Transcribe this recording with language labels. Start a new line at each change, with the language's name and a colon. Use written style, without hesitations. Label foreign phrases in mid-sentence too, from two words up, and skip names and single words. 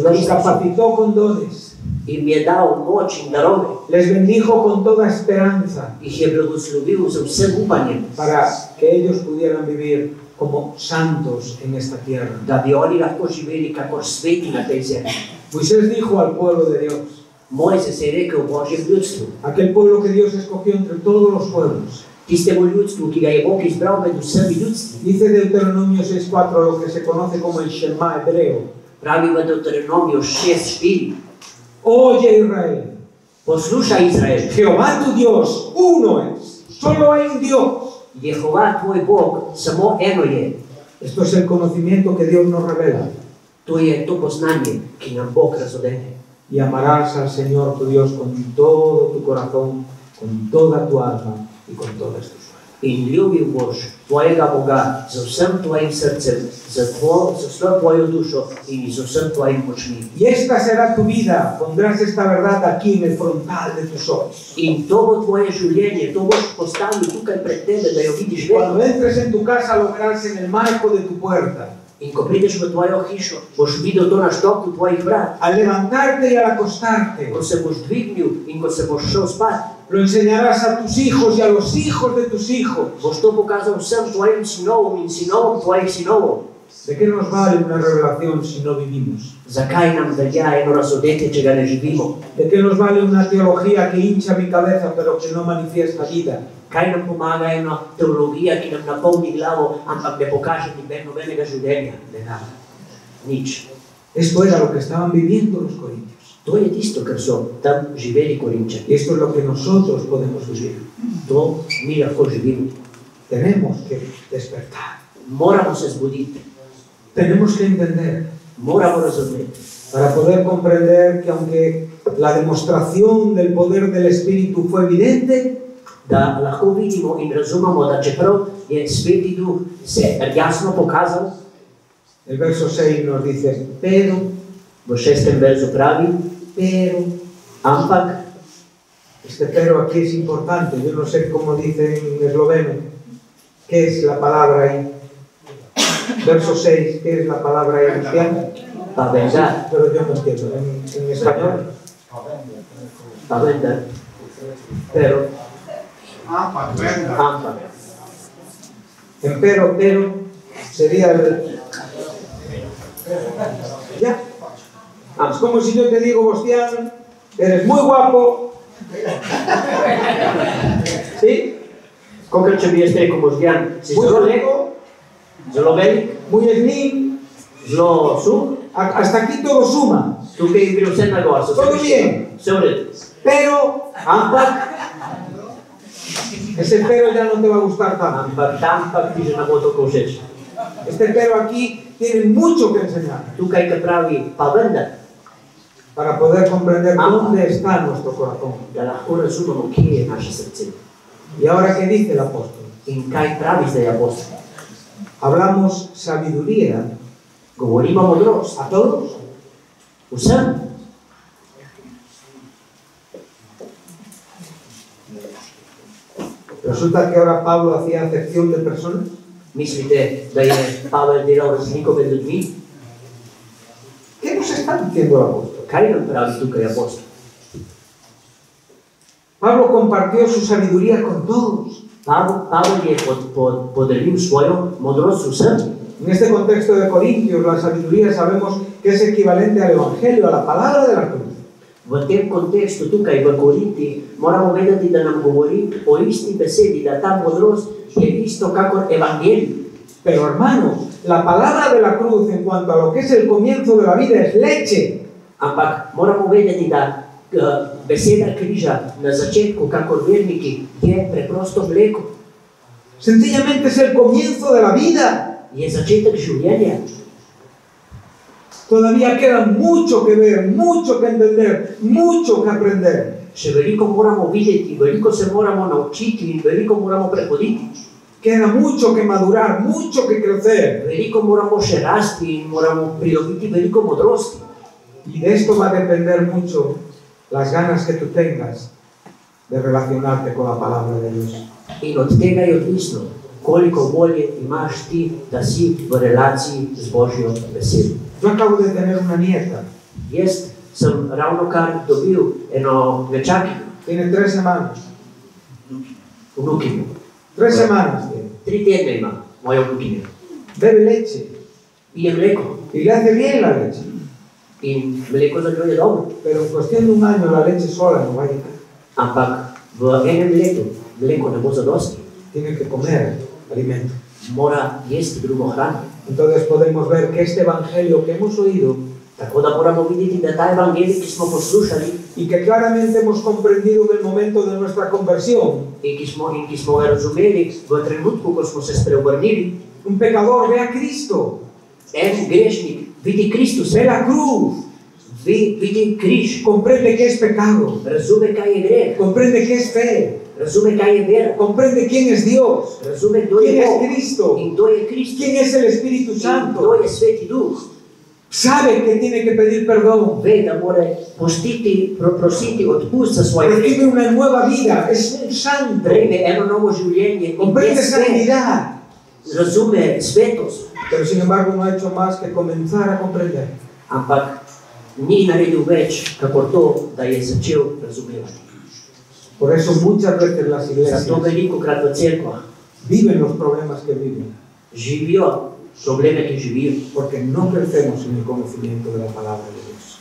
Spanish: Los
Slovenian: Kristusu,
Spanish: capacitó con dones.
Slovenian: jim je dal moč in darove,
Spanish: Les bendijo con toda esperanza
Slovenian: jih je blagoslovil z vsem upanjem,
Spanish: para que ellos pudieran vivir como santos en esta tierra.
Slovenian: da bi oni lahko živeli kakor sveti na tej zemlji.
Spanish: Moisés dijo al pueblo de Dios,
Slovenian: Mojzes je rekel Božjem ljudstvu,
Spanish: aquel pueblo que Dios escogió entre todos los pueblos.
Slovenian: tistemu ljudstvu, ki ga je Bog izbral med vsemi ljudstvi.
Spanish: Dice Deuteronomio 6:4 lo que se conoce como el Shema hebreo.
Slovenian: Pravi v Deuteronomiju 6:4.
Spanish: Oye Israel,
Slovenian: Poslušaj Izrael,
Spanish: Jehová tu Dios, uno es, solo hay un Dios.
Slovenian: Jehova tvoj Bog, samo eno je.
Spanish: Esto es el conocimiento que Dios nos revela.
Slovenian: To je to poznanje, ki nam Bog razodene.
Spanish: Y amarás al Señor tu Dios con todo tu corazón, con toda tu alma y con todas tus fuerzas.
Slovenian: In ljubil boš tvojega Boga z vsem tvojim srcem, z vso tvojo dušo in z vsem tvojim močmi.
Spanish: Y esta será tu vida, pondrás esta verdad aquí en el frontal de tus ojos.
Slovenian: In to bo tvoje življenje, to boš postavil tukaj pred tebe, da jo vidiš
Spanish: Cuando
Slovenian: vedno.
Spanish: entres en tu casa lo verás en el marco de tu puerta.
Slovenian: In ko prideš v tvojo hišo, boš videl to na štoku tvojih vrat.
Spanish: Al levantarte y al acostarte,
Slovenian: Ko se boš dvignil in ko se boš šel spat,
Spanish: lo enseñarás a tus hijos y a los hijos de tus hijos.
Slovenian: boš to pokazal vsem tvojim sinovom in sinovom tvojih sinovov.
Spanish: ¿De qué nos vale una revelación si no vivimos?
Slovenian: Zakaj nam velja eno razodetje, če ga ne živimo?
Spanish: ¿De qué nos vale una teología que hincha mi cabeza pero que no manifiesta vida?
Slovenian: Kaj nam pomaga ena teologija, ki nam napolni glavo, ampak ne pokaže nobenega življenja? Ne da. Nič.
Spanish: Esto era lo que estaban viviendo los corintios.
Slovenian: To je tisto, kar so tam živeli Korinčani.
Spanish: Y esto es lo que nosotros podemos vivir.
Slovenian: To mi lahko živimo.
Spanish: Tenemos que despertar.
Slovenian: Moramo se zbuditi,
Spanish: Tenemos que entender
Slovenian: moramo razumeti,
Spanish: para poder comprender que aunque la demostración del poder del Espíritu fue evidente,
Slovenian: da lahko vidimo in razumemo, da čeprav je Sveti Duh se jasno pokazal,
Spanish: el verso 6 nos dice, pero,
Slovenian: v 6. verzu pravi, ampak,
Spanish: este pero aquí es importante, yo no sé cómo dice en esloveno, ¿qué es la palabra ahí? Verso 6, ¿qué es la palabra ahí cristiana?
Slovenian: pa vendar,
Spanish: Pero yo no entiendo, en español,
Slovenian: pa vendar, pero, Ampak, vendar. ampak,
Spanish: en pero, sería el... Ya. Es como si yo te digo, Bostián, eres muy guapo. ¿Sí?
Slovenian: kakor če bi jaz rekel Boštjan, si
Spanish: Muy
Slovenian: zelo lep,
Spanish: rico,
Slovenian: zelo velik,
Spanish: muy slim,
Slovenian: Zelo suh,
Spanish: Hasta aquí todo suma.
Slovenian: tukaj je bilo vse na gor, so
Spanish: Todo se bien.
Slovenian: vse v redu.
Spanish: Pero
Slovenian: Ampak,
Spanish: ese pero ya no te va a gustar tanto.
Slovenian: tam pa ti že ne bo tako všeč.
Spanish: Este pero aquí tiene mucho que enseñar
Slovenian: Tukaj, ki pravi, pa vendar,
Spanish: para poder comprender dónde está nuestro corazón.
Slovenian: da lahko razumemo, kje je naše srce.
Spanish: Y ahora, ¿qué dice el apóstol?
Slovenian: In kaj pravi zdaj apostol?
Spanish: Hablamos sabiduría
Slovenian: Govorimo modrost.
Spanish: a todos.
Slovenian: Vsem.
Spanish: Resulta que ahora Pablo hacía acepción de personas.
Slovenian: Mislite, da je Pavel delal razliko med ljudmi?
Spanish: ¿Qué nos está diciendo el apóstol?
Slovenian: Kaj nam pravi tukaj apostol?
Spanish: Pablo compartió su sabiduría con todos.
Slovenian: Pavel je podelil svojo modrost vsem.
Spanish: En este contexto de Corintios, la sabiduría sabemos que es equivalente al Evangelio, a la palabra de la cruz.
Slovenian: V tem kontekstu tukaj v Korinti moramo vedeti, da nam govori o isti besedi, da ta modrost je isto kakor evangelij.
Spanish: Pero hermanos, la palabra de la cruz en cuanto a lo que es el comienzo de la vida es leche.
Slovenian: Ampak moramo vedeti, da beseda križa na začetku, kakor verniki, je preprosto mleko.
Spanish: Sencillamente es el comienzo de la vida.
Slovenian: Je začetek življenja.
Spanish: Todavía queda mucho que ver, mucho que entender, mucho que aprender.
Slovenian: Še veliko moramo videti, veliko se moramo naučiti in veliko moramo prehoditi.
Spanish: Queda mucho que madurar, mucho que crecer.
Slovenian: Veliko moramo še rasti in moramo pridobiti veliko modrosti.
Spanish: Y de esto va a depender mucho las ganas que tú tengas de relacionarte con la palabra de Dios.
Slovenian: In od tega je odvisno, koliko volje imaš ti, da si v relaciji z Božjo besedo.
Spanish: Yo acabo de tener una nieta,
Slovenian: Jaz sem ravnokar dobil eno nečakinjo,
Spanish: tiene 3 semanas.
Slovenian: vnukinjo.
Spanish: 3 semanas tiene.
Slovenian: 3 tedne ima moja vnukinja.
Spanish: Bebe leche
Slovenian: Pije mleko
Spanish: y le hace bien la leche.
Slovenian: in mleko za njo je dobro.
Spanish: Pero en cuestión de un año la leche sola no va a llegar.
Slovenian: Ampak v enem letu mleko ne bo zadosti.
Spanish: Tiene que comer alimento.
Slovenian: Mora jesti drugo hrano.
Spanish: Entonces podemos ver que este evangelio que hemos oído
Slovenian: Tako da moramo videti, da ta evangelij, ki smo poslušali
Spanish: y que claramente hemos comprendido en el momento de nuestra conversión,
Slovenian: in ki smo ga razumeli v trenutku, ko smo se spreobrnili,
Spanish: un pecador ve a Cristo,
Slovenian: en grešnik vidi Kristus,
Spanish: ve la cruz,
Slovenian: vidi križ,
Spanish: comprende que es pecado,
Slovenian: razume, kaj je greh,
Spanish: comprende que es fe,
Slovenian: razume, kaj je vera,
Spanish: comprende quién es Dios,
Slovenian: razume, kdo je
Spanish: quién es
Slovenian: Bog
Spanish: Cristo,
Slovenian: in kdo je Kristus
Spanish: quién es el Espíritu
Slovenian: in
Spanish: Santo.
Slovenian: kdo je Sveti Duh.
Spanish: Sabe que tiene que pedir perdón,
Slovenian: Ve, da mora prositi odpust za svoje grehe.
Spanish: recibe una nueva vida, es un santo,
Slovenian: Prejme eno novo življenje in
Spanish: comprende
Slovenian: je svet,
Spanish: santidad,
Slovenian: razume svetost,
Spanish: pero sin embargo no ha hecho más que comenzar a comprender.
Slovenian: ampak ni naredil več, kakor to, da je začel razumevati.
Spanish: Por eso muchas veces las iglesias
Slovenian: Zato velikokrat v cerkvah
Spanish: viven los problemas que viven,
Slovenian: živijo probleme, ki živijo,
Spanish: porque no crecemos en el conocimiento de la palabra de Dios.